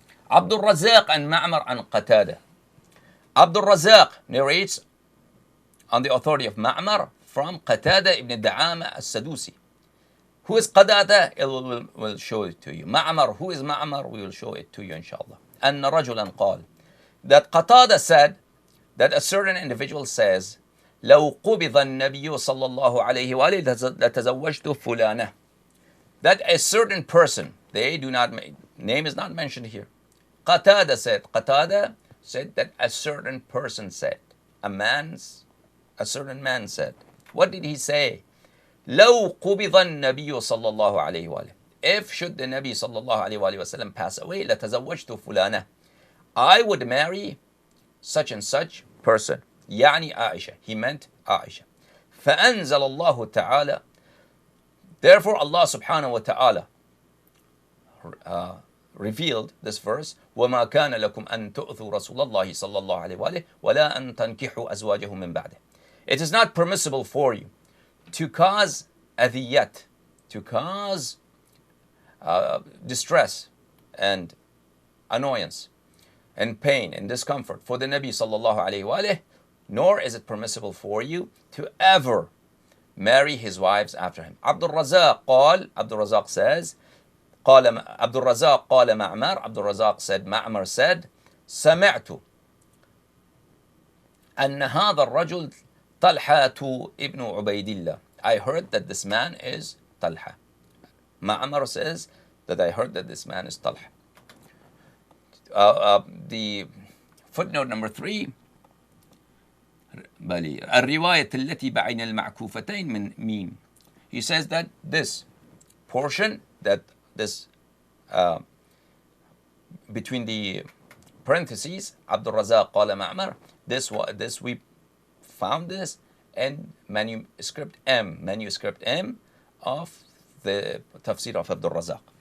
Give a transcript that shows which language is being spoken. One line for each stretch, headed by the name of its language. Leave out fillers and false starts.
English: Abdul Razak and Ma'mar an Qatada. Abdul Razak narrates on the authority of Ma'mar from Qatada ibn Da'ama al-Sadusi. Who is Qatada? We'll show it to you. Ma'mar, who is Ma'mar? We will show it to you inshallah.
Arabic: أن رجلا قال,
English: that Qatada said, that a certain individual says,
Arabic: لو قبض النبي صلى الله عليه وآله لتزوجت فلانة.
English: That a certain person, name is not mentioned here. Qatada said that a certain person said, a certain man said. What did he say?
Arabic: لو قبض النبي صلى الله عليه وآله.
English: If should the Nabi صلى الله عليه وآله وسلم pass away,
Arabic: لتزوجت فلانة.
English: I would marry such and such person.
Arabic: يعني
English: Aisha. He meant Aisha.
Arabic: فأنزل الله تعالى.
English: Therefore Allah subhanahu wa ta'ala revealed this verse,
Arabic: وَمَا كَانَ لَكُمْ أَن تُؤْذُوا رَسُولَ اللَّهِ صَلَّى اللَّهُ عَلَيْهِ وَآلِهِ وَلَا أَن تَنْكِحُوا أَزْوَاجَهُ مِنْ بَعْدِهِ.
English: It is not permissible for you to cause adhiyat, to cause distress and annoyance and pain and discomfort for the Nabi sallallahu alayhi wa alayhi, nor is it permissible for you to ever marry his wives after him. Abdul Razak says, Abdul Razak
Arabic: قال معمر,
English: Abdul Razak said, Ma'mar said,
Arabic: سمعت أن هذا الرجل طلحة ابن عبيد الله.
English: I heard that this man is Talha. Ma'mar says that I heard that this man is Talha. The footnote number 3,
Arabic: الرواية التي بين المعكوفتين من ميم.
English: He says that this portion, that this between the parentheses, Abdul Razak
Arabic: قال معمر,
English: this we found this in manuscript M of the tafsir of Abdul Razak.